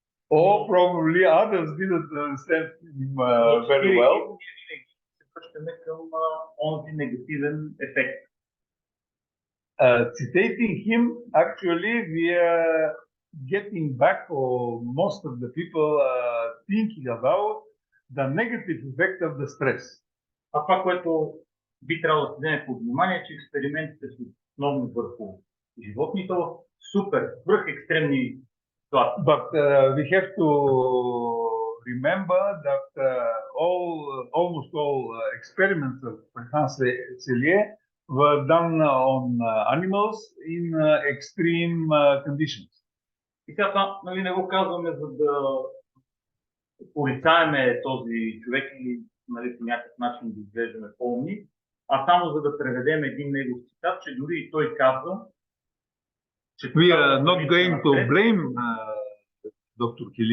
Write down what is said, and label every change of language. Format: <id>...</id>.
<en>Or probably others didn't understand him very well.</en> <bg>Ние винаги се връщаме към онзи негативен ефект.</bg> <en>Citating him, actually, we are getting back, or most of the people are thinking about the negative effect of the stress.</en> <bg>А това, което би трябвало да се вземе под внимание, че експериментите са основно върху животните, супер, свръх екстремни ситуации.</bg> <en>But we have to remember that almost all experiments of Hans Selye were done on animals in extreme conditions.</en> <bg>И сега това, нали, не го казваме, за да порицаеме този човек или, нали, по някакъв начин да изглеждаме по-умни, а само за да преведем един негов цитат, че дори и той казва, че</bg> <en>we are not going to blame Dr.</en>